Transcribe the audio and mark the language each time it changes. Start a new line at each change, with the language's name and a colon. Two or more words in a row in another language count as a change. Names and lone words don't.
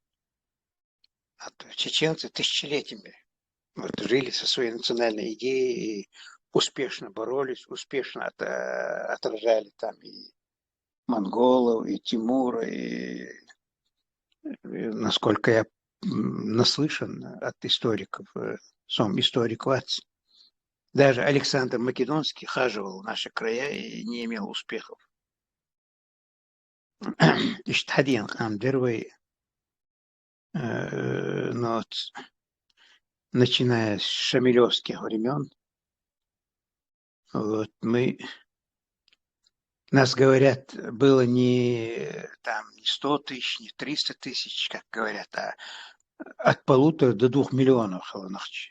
Russian: Чеченцы тысячелетиями жили со своей национальной идеей и успешно боролись, успешно отражали там и монголов, и Тимура, и насколько я наслышан от историков, сам историк Вац, даже Александр Македонский хаживал в наши края и не имел успехов.
Chechen: Иштхадин хан Дервей,
Russian: но начиная с шамилевских времен, вот, нас, говорят, было не 100 тысяч, не 300 тысяч, как говорят, а от 1,5 до 2 миллионов халанахчи.